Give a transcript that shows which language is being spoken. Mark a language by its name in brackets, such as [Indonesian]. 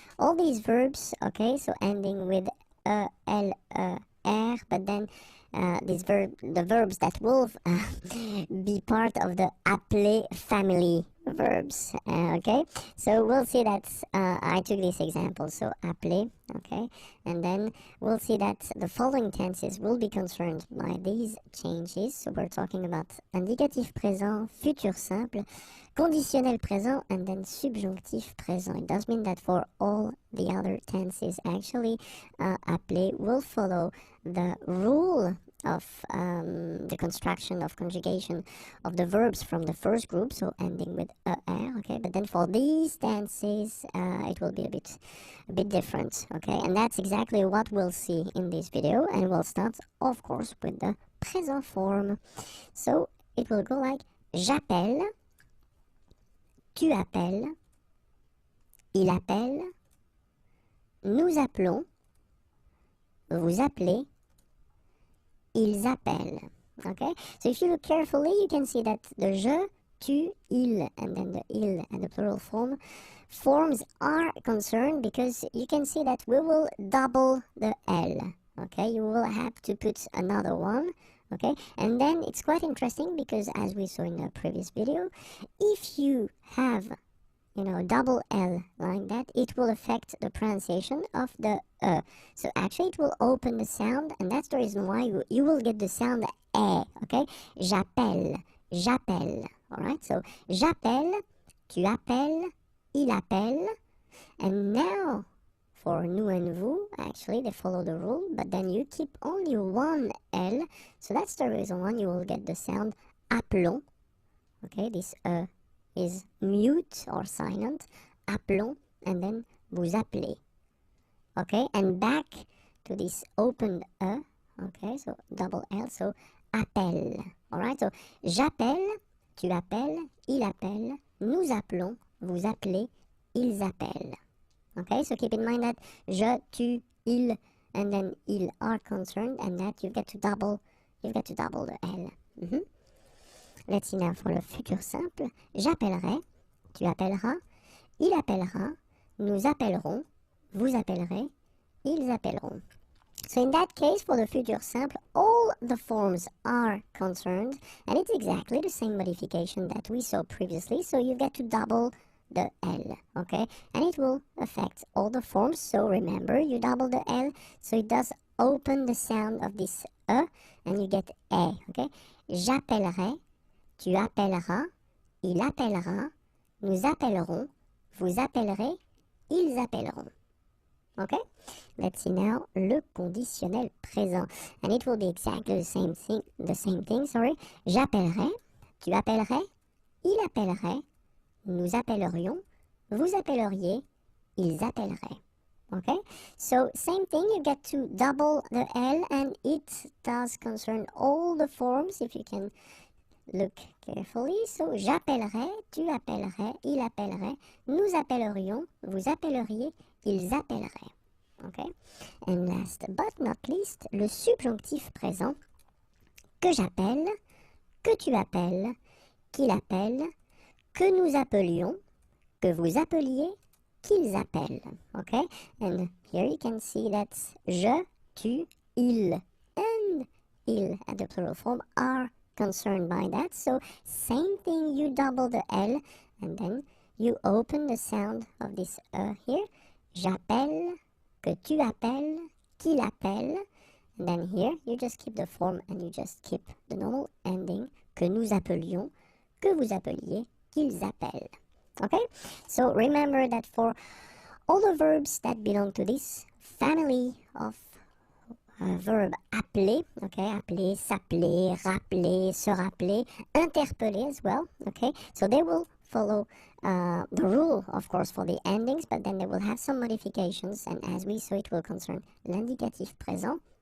[English] All these verbs, okay, so ending with E, L, E, R, but then the verbs that will be part of the appeler family verbs. Okay, so we'll see that I took this example, so appeler, okay, and then we'll see that the following tenses will be concerned by these changes. So we're talking about indicatif présent, futur simple, conditionnel présent, and then subjonctif présent. It does mean that for all the other tenses, actually, appeler will follow the rule of the construction of conjugation of the verbs from the first group, so ending with er, okay, but then for these tenses it will be a bit different, okay, and that's exactly what we'll see in this video, and we'll start of course with the present form. So it will go like [French] j'appelle, tu appelles, il appelle, nous appelons, vous appelez, ils appellent. [English] Okay, so if you look carefully, you can see that the je, tu, il, and then the il and the plural forms are concerned, because you can see that we will double the L. Okay, you will have to put another one. Okay, and then it's quite interesting because, as we saw in the previous video, if you have, you know, double L like that, it will affect the pronunciation of the so actually it will open the sound, and that's the reason why you will get the sound eh, okay? [French] J'appelle, j'appelle, alright? [English] So [French] j'appelle, tu appelles, il appelle, [English] and now for nous and vous, actually they follow the rule, but then you keep only one L, so that's the reason why you will get the sound appelons, okay? This is mute or silent, appelons, and then vous appelez, okay, and back to this open okay, so double L, so appelle, alright, so [French] j'appelle, tu appelles, il appelle, nous appelons, vous appelez, ils appellent, [English] okay, so keep in mind that je, tu, il, and then ils are concerned, and that you've got to double the L. Let's see now for le futur simple. [French] J'appellerai, tu appelleras, il appellera, nous appellerons, vous appellerez, ils appelleront. [English] So in that case, for the future simple, all the forms are concerned, and it's exactly the same modification that we saw previously, so you've got to double the L, okay? And it will affect all the forms, so remember, you double the L, so it does open the sound of this and you get E, okay? [French] J'appellerai, tu appelleras, il appellera, nous appellerons, vous appellerez, ils appelleront. Okay? [English] Let's see now le conditionnel présent. And it will be exactly the same thing, sorry. [French] J'appellerai, tu appellerais, il appellerait, nous appellerions, vous appelleriez, ils appelleraient. Okay? [English] So same thing, you get to double the L, and it does concern all the forms, if you can look carefully. [French] So j'appellerai, tu appellerais, il appellerait, nous appellerions, vous appelleriez, ils appelleraient. Okay? [English] And last but not least, [French] le subjonctif présent, que j'appelle, que tu appelles, qu'il appelle, que nous appelions, que vous appeliez, qu'ils appellent. Okay? [English] And here you can see that je, tu, il, and il at the plural form are concerned by that. So same thing, you double the L, and then you open the sound of this here. [French] J'appelle, que tu appelles, qu'il appelle. [English] And then here you just keep the form and you just keep the normal ending. [French] Que nous appelions, que vous appeliez, qu'ils appellent. Okay? [English] So remember that for all the verbs that belong to this family of verb appeler, okay, appeler, s'appeler, rappeler, se rappeler, interpeller as well, okay, so they will follow the rule, of course, for the endings, but then they will have some modifications, and as we saw, it will concern l'indicatif présent,